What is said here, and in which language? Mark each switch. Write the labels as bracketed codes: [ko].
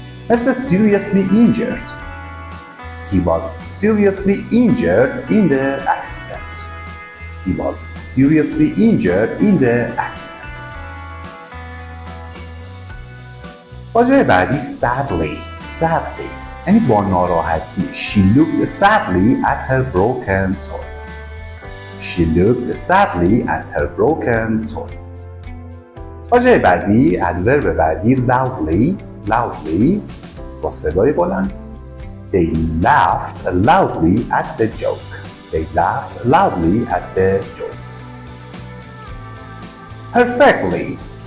[fa] مثل [en] seriously injured. He was seriously injured in the accident. He was seriously injured in the accident. [fa] واژه بعدی sadly. یعنی با ناراحتی. [en] She looked sadly at her broken toy. She looked sadly at her broken toy. [fa] واژه بعدی ادورب بعدی loudly با صدای بلند. [en] They laughed loudly at the joke. They laughed loudly at the joke. Perfectly.